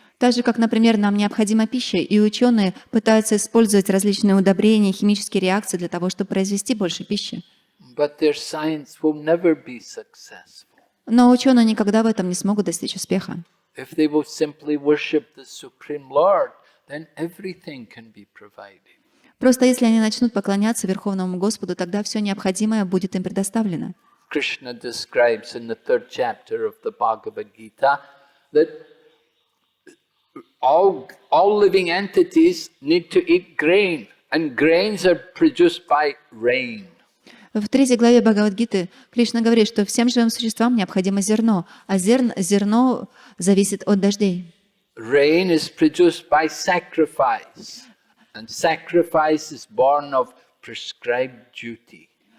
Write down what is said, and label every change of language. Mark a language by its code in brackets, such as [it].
[ru] Так же, как, например, нам необходима пища, и ученые пытаются использовать различные удобрения, химические реакции для того, чтобы произвести больше пищи. [en] But their science will never be successful. [ru] Но ученые никогда в этом не смогут достичь успеха. [en] If they will simply worship the Supreme Lord, then everything can be provided. [ru] Просто если они начнут поклоняться Верховному Господу, тогда все необходимое будет им предоставлено. [en] Krishna describes in the 3rd chapter of the Bhagavad Gita that all living entities need to eat grain, and grains are produced by rain. [ru] В 3 главе Бхагавад-гиты Кришна говорит, что всем живым существам необходимо зерно, а зерно зависит от дождей. [en] Rain is produced by sacrifice, and sacrifice is born of prescribed duty.